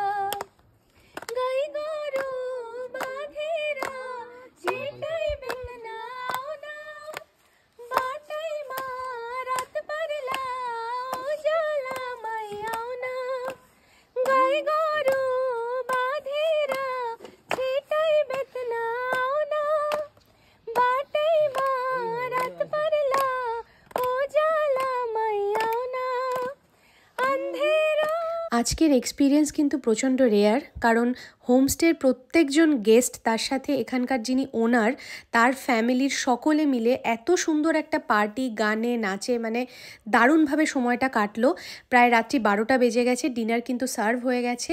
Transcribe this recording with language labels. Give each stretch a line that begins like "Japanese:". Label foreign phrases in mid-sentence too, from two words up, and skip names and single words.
Nepali: गई गोरु बाँधेर छिटै बेग्न आउन बाटैमा रात पर्ला उज्यालोमै आउन गई गोरु बाँधेर छिटै बेग्न आउन बाटैमा रात पर्ला उज्यालोमै आउन अन्धेरो।
Bangla: আজকের এক্সপিরিয়েন্স কিন্তু প্রচণ্ড রেয়ার, কারণ হোমস্টের প্রত্যেকজন গেস্ট, তার সাথে এখানকার যিনি ওনার, তার ফ্যামিলির সকলে মিলে এত সুন্দর একটা পার্টি, গানে নাচে, মানে দারুণভাবে সময়টা কাটলো। প্রায় রাত্রি 12টা বেজে গেছে, ডিনার কিন্তু সার্ভ হয়ে গেছে।